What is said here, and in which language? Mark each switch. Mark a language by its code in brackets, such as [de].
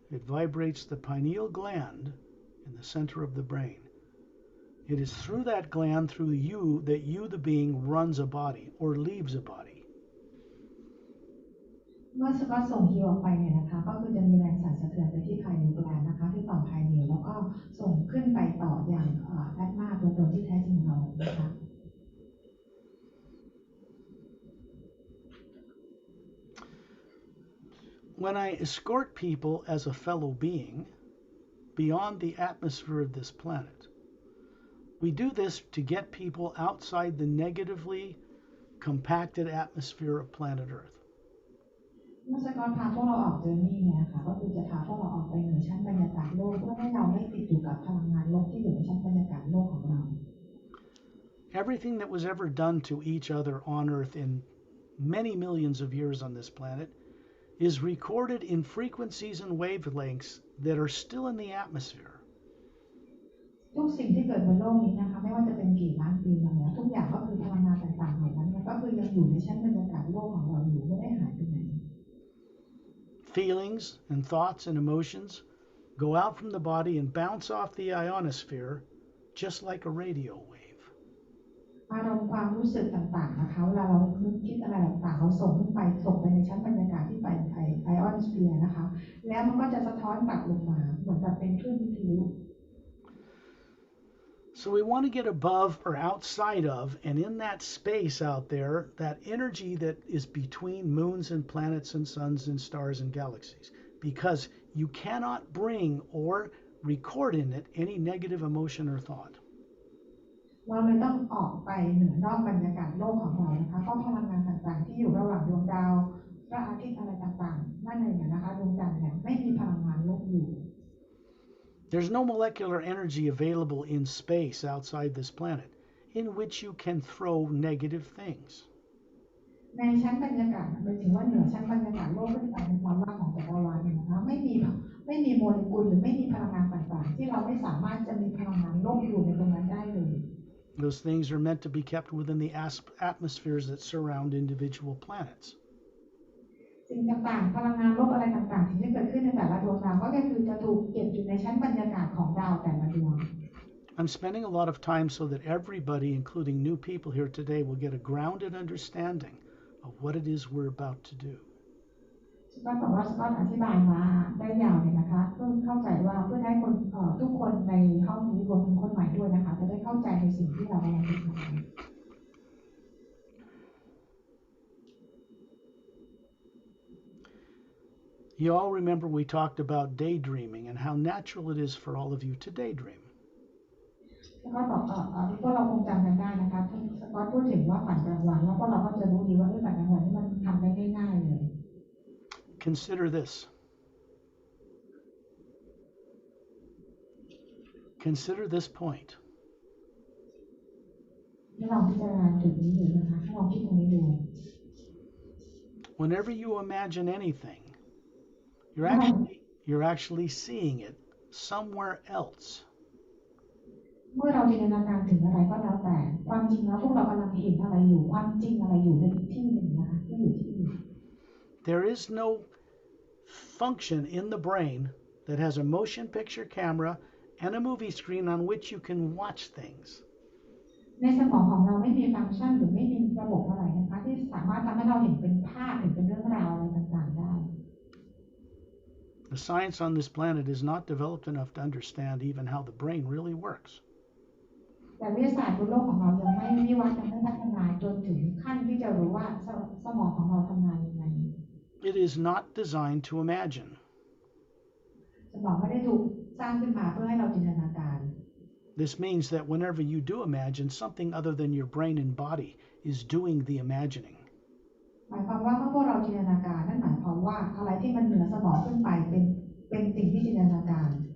[en] It vibrates the pineal gland in the center of the brain. It is through that gland, through you, that you, the being, runs a body or leaves a body. [th] เมื่อสกอตส่งฮิวออกไปเนี่ยนะคะก็คือจะมีแรงสั่นสะเทือนไปที่ภายในกลางนะคะที่ต่อมภายในแล้วก็ส่งขึ้นไปต่ออย่างแอดมาตัวตนที่แท้จริงของเรานะคะ [en] When I escort people as a fellow being beyond the atmosphere of this planet, we do this to get people outside the negatively compacted atmosphere of planet Earth. [th] เมื่อสกอตพาพวกเราออกเจอร์นี่เนี่ยนะคะก็คือจะพาพวกเราออกไปเหนือชั้นบรรยากาศโลกเพื่อให้เราไม่ติดอยู่กับพลังงานลบที่อยู่ในชั้นบรรยากาศโลกของเรา [en] Everything that was ever done to each other on Earth in many millions of years on this planet is recorded in frequencies and wavelengths that are still in the atmosphere. [th] ทุกสิ่งที่เกิดบนโลกนี้นะคะไม่ว่าจะเป็นกี่ล้านปีมาแล้วทุกอย่างก็คือพลังงานต่างๆเหล่านั้นก็คือยังอยู่ในชั้นบรรยากาศโลกของเราอยู่ไม่ได้หายไปไหน [en] Feelings and thoughts and emotions go out from the body and bounce off the ionosphere just like a radio wave. [th] อารมณ์ความรู้สึกต่างๆนะคะเวลาเราคิดอะไรต่างๆเราส่งขึ้นไปส่งไปในชั้นบรรยากาศที่ไปไอออนสเฟียร์นะคะแล้วมันก็จะสะท้อนกลับลงมาเหมือนกับเป็นคลื่นวิทยุ [en] So we want to get above or outside of, and in that space out there, that energy that is between moons and planets and suns and stars and galaxies, because you cannot bring or record in it any negative emotion or thought. [th] เราเลยต้องออกไปเหนือนอกบรรยากาศโลกของเรานะคะเพราะพลังงานต่างๆที่อยู่ระหว่างดวงดาวพระอาทิตย์อะไรต่างๆนั่นเองนะคะดวงจันทร์เนี่ยไม่มีพลังงานลบอยู่ [en] There's no molecular energy available in space outside this planet in which you can throw negative things. [th] ในชั้นบรรยากาศหมายถึงว่าเหนือชั้นบรรยากาศโลกขึ้นไปในความว่างของจักรวาลเนี่ยนะคะไม่มีโมเลกุลหรือไม่มีพลังงานต่างๆที่เราไม่สามารถจะมีพลังงานลบอยู่ในตรงนั้นได้เลย [en] Those things are meant to be kept within the atmospheres that surround individual planets. [th] สิ่งต่างๆพลังงานลบอะไรต่างๆที่เกิดขึ้นในแต่ละดวงดาวก็คือจะถูกเก็บอยู่ในชั้นบรรยากาศของดาวแต่ละดวง [en] I'm spending a lot of time so that everybody, including new people here today, will get a grounded understanding of what it is we're about to do. [th] สกอตบอกว่าสกอตอธิบายมาได้ยาวเลยนะคะเพื่อเข้าใจว่าเพื่อให้คนทุกคนในห้องนี้รวมถึงคนใหม่ด้วยนะคะจะได้เข้าใจในสิ่งที่เรากำลังทำ [en] You all remember we talked about daydreaming and how natural it is for all of you to daydream. [th] สกอตบอกพวกเราคงจำกันได้นะคะสกอตพูดถึงว่าฝันกลางวันแล้วพวกเราก็จะรู้ดีว่าฝันกลางวันนี่มันทำได้ง่ายๆเลย [en] Consider this. Consider this point. [th] ให้ลองพิจารณาจุดนี้ดูนะคะให้ลองคิดตรงนี้ดู [en] Whenever you imagine anything, you're actually seeing it somewhere else. [th] เมื่อเราจินตนาการถึงอะไรก็แล้วแต่ความจริงแล้วพวกเรากำลังเห็นอะไรอยู่ความจริงอะไรอยู่ในอีกที่หนึ่งนะคะที่อยู่ที่อื่น [en] There is no function in the brain that has a motion picture camera and a movie screen on which you can watch things. [th] ในสมองของเราไม่มีฟังก์ชันหรือไม่มีระบบอะไรนะคะที่สามารถทำให้เราเห็นเป็นภาพเห็นเป็นเรื่องราวอะไรต่างๆได้ [en] The science on this planet is not developed enough to understand even how the brain really works. [th] แต่วิทยาศาสตร์บนโลกของเรายังไม่วิวัฒน์ยังไม่พัฒนาจนถึงขั้นที่จะรู้ว่าสมองของเราทำงานยังไง [en] It is not designed to imagine. [th] สมองไม่ได้ถูกสร้างขึ้นมาเพื่อให้เราจินตนาการ [en] This means that whenever you do imagine, something other than your brain and body is doing the imagining. [th] หมายความว่าเมื่อพวกเราจินตนาการนั่นหมายความว่าอะไรที่มันเหนือสมองขึ้นไปเป็นสิ่งที่จินตนาการ